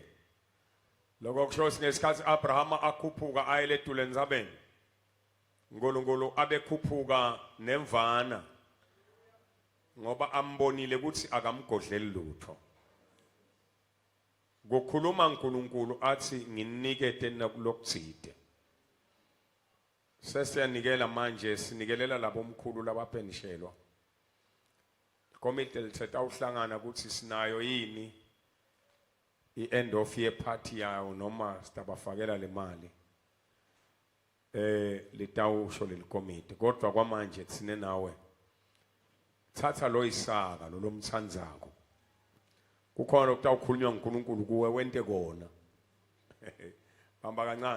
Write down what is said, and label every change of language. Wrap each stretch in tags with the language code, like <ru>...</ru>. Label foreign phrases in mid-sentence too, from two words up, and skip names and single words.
<ss>Lokho kusho ngesikhathi Abraham akhuphuka ayeletule ndzabeni, uNkulunkulu abekhuphuka nemvana ngoba ambonile ukuthi akamgodleli lutho. Kukhuluma uNkulunkulu athi nginikete lokutsite. Sesiyanikela manje, sinikelela labo omkhulu labapenishelwa. Komite lithetha uhlangana ukuthi sinayo yini i-</ss> <en>end of year party</en> <ss>yawo noma sitabafakela le mali. Litawusho lelikomite. Kodwa kwamanje tsine nawe, thatha lo Isaka lo lomthandzako. Kukhona ukutawukhulunywa uNkulunkulu kuwe wente kona. Hamba kancane.</ss>